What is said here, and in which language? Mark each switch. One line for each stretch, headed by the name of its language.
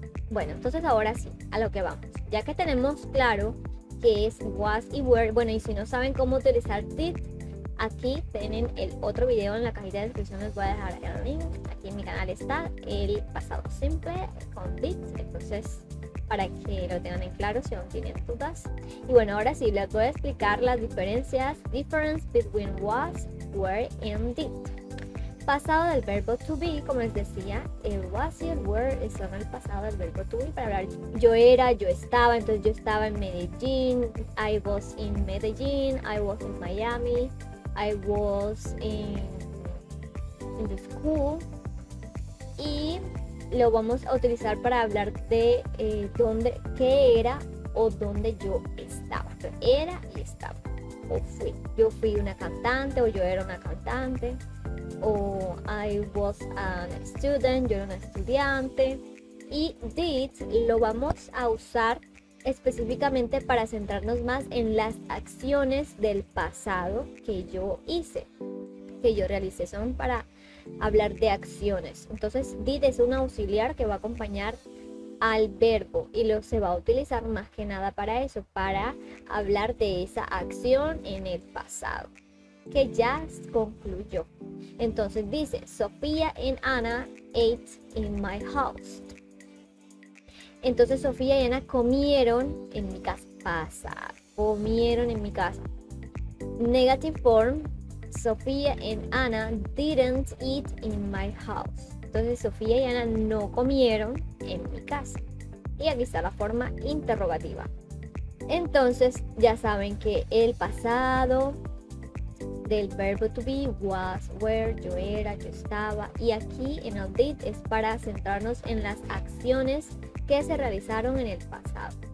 Spanish: Bueno, entonces ahora sí, a lo que vamos. Ya que tenemos claro que es was y were, bueno, y si no saben cómo utilizar did, aquí tienen el otro video en la cajita de descripción, les voy a dejar el link. Aquí en mi canal está el pasado simple con did, entonces para que lo tengan en claro si aún tienen dudas. Y bueno, ahora sí les voy a explicar las diferencias.
English: Difference between was, were and did.
Spanish: Pasado del verbo to be, como les decía, el was y el were son el pasado del verbo to be para hablar yo era, yo estaba. Entonces yo estaba en Medellín,
English: I was in Medellín, I was in Miami, I was in the school.
Spanish: Y lo vamos a utilizar para hablar de qué era o dónde yo estaba. Entonces, era y estaba. O fui. Yo fui una cantante o yo era una cantante. O
English: I was a student,
Spanish: yo era una estudiante. Y did lo vamos a usar específicamente para centrarnos más en las acciones del pasado que yo hice, que yo realicé. Son para hablar de acciones. Entonces did es un auxiliar que va a acompañar al verbo y se va a utilizar más que nada para eso, para hablar de esa acción en el pasado que ya concluyó. Entonces dice,
English: Sofía and Anna ate in my house.
Spanish: Entonces Sofía y Ana comieron en mi casa. Comieron en mi casa.
English: Negative form, Sofía and Anna didn't eat in my house.
Spanish: Entonces Sofía y Ana no comieron en mi casa. Y aquí está la forma interrogativa. Entonces ya saben que el pasado del verbo to be was, were, yo era, yo estaba. Y aquí en el did es para centrarnos en las acciones que se realizaron en el pasado.